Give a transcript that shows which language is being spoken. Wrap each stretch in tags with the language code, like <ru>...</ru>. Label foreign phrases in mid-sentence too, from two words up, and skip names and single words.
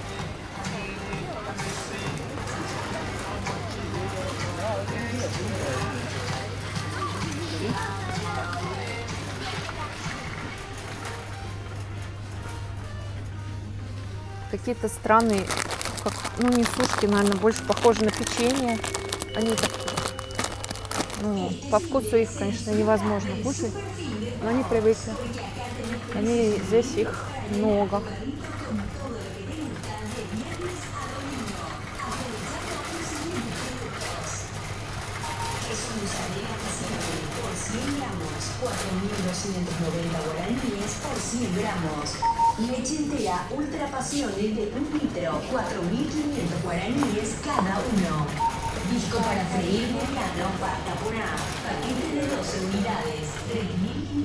<ru>Какие-то странные, как, ну, не сушки, наверное, больше похожи на печенье. Они так, ну, по вкусу их, конечно, невозможно кушать, но они привыкли. Здесь их много.</ru> <es>Por 100 gramos, 4.290 guaraníes por 100 gramos. Leche entera Ultra Pasiones de 1 litro, 4.500 guaraníes cada uno. Disco para freír mediano, pasta pura, paquete de 12 unidades, 3.500</es>